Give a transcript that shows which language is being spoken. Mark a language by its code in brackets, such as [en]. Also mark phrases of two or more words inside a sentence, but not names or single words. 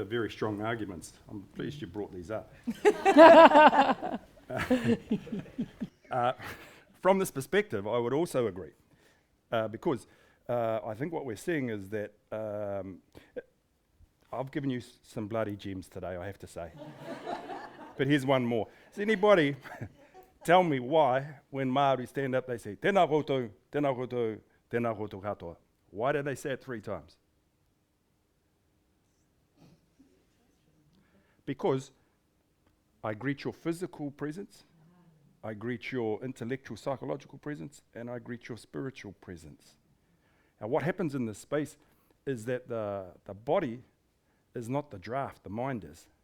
[en] are very strong arguments. I'm pleased you brought these up. From this perspective, I would also agree, because I think what we're seeing is that I've given you some bloody gems today, I have to say. But here's one more. Does anybody tell me why, when Māori stand up, they say, [mi] tēnā koutou, tēnā koutou, tēnā koutou katoa? [en] Why do they say it 3 times? Because I greet your physical presence, I greet your intellectual, psychological presence, and I greet your spiritual presence. Now what happens in this space is that the body is not the draft, the mind is.